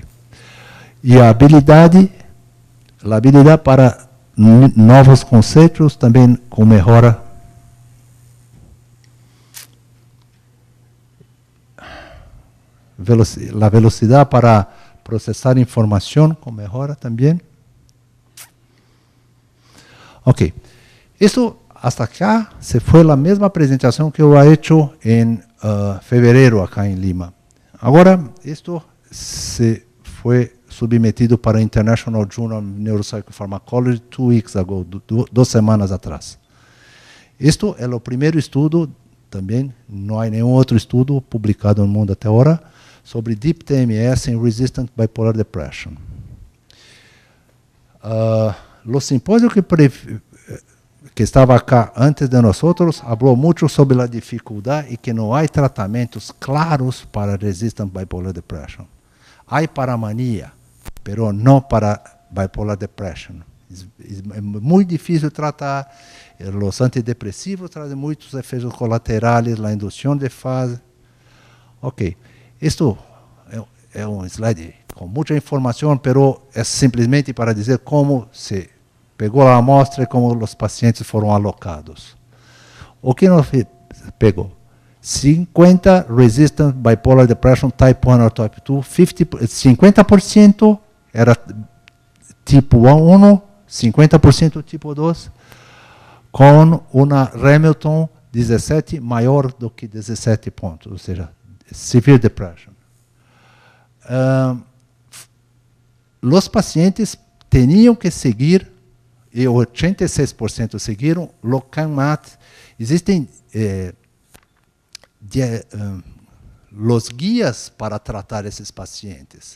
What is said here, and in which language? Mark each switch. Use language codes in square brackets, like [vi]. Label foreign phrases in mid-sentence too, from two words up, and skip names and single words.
[pt] E a habilidade para novos conceitos também com melhora. A velocidade para processar informação com melhora também. Ok. Isso [es] hasta acá [pt] se foi a mesma apresentação que eu [es] he hecho [pt] em fevereiro acá em Lima. Agora, isto se foi submetido para International Journal of Neuropsychopharmacology [en] 2 weeks ago, [pt] 2 semanas atrás. Isto é o primeiro estudo, também não há nenhum outro estudo publicado no mundo até agora, sobre Deep TMS em [en] Resistant Bipolar Depression. [pt] O simpósio que estava acá antes de nós falou muito sobre a dificuldade e que não há tratamentos claros para [en] resistant bipolar depression. [pt] Há para mania, mas não para [en] bipolar depression. [pt] É muito difícil tratar. Os antidepressivos trazem muitos efeitos colaterais, a indução de fase. Ok, isto é um slide com muita informação, mas é simplesmente para dizer como se pegou a amostra e como os pacientes foram alocados. O que nós pegou? 50 [en] resistant bipolar depression type 1 or type 2, [pt] 50% era tipo 1, 50% tipo 2, com uma Hamilton 17 maior do que 17 pontos, ou seja, [en] severe depression. Os pacientes tinham que seguir, e 86% seguiram, o CANMAT. Existem os guias para tratar esses pacientes.